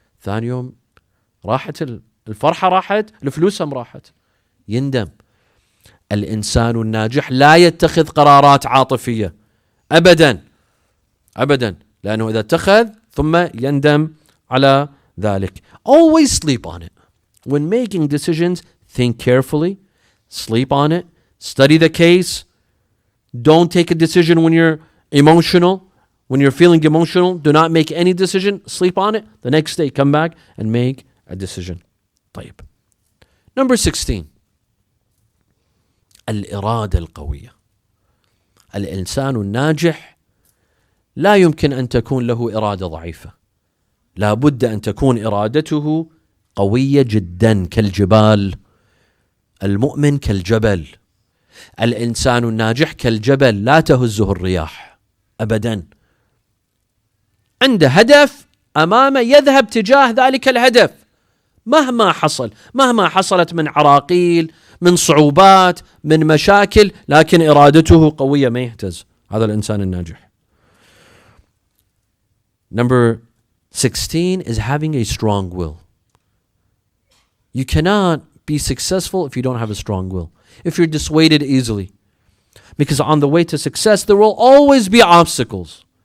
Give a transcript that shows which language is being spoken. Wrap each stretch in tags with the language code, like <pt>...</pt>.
<ar>ثاني يوم راحت الفرحة، راحت الفلوس هم راحت، يندم. الإنسان الناجح لا يتخذ قرارات عاطفية أبدا أبدا، لأنه إذا اتخذ ثم يندم على ذلك.</ar> <en>Always sleep on it. When making decisions, think carefully, sleep on it, study the case. Don't take a decision when you're emotional. When you're feeling emotional, do not make any decision. Sleep on it. The next day, come back and make a decision.</en> <ar>طيب.</ar> <en>Number 16.</en> <ar>الإرادة القوية. الإنسان الناجح لا يمكن أن تكون له إرادة ضعيفة. لا بد أن تكون إرادته قوية جدا كالجبال. المؤمن كالجبل. الإنسان الناجح كالجبل لا تهزه الرياح أبدا. عنده هدف أمامه، يذهب تجاه ذلك الهدف مهما حصل، مهما حصلت من عراقيل، من صعوبات، من مشاكل، لكن إرادته قوية، ما يهتز. هذا الإنسان الناجح.</ar> <en>Number 16 is having a strong will. You cannot be successful if you don't have a strong will, if you're dissuaded easily. Because on the way to success, there will always be obstacles.</en>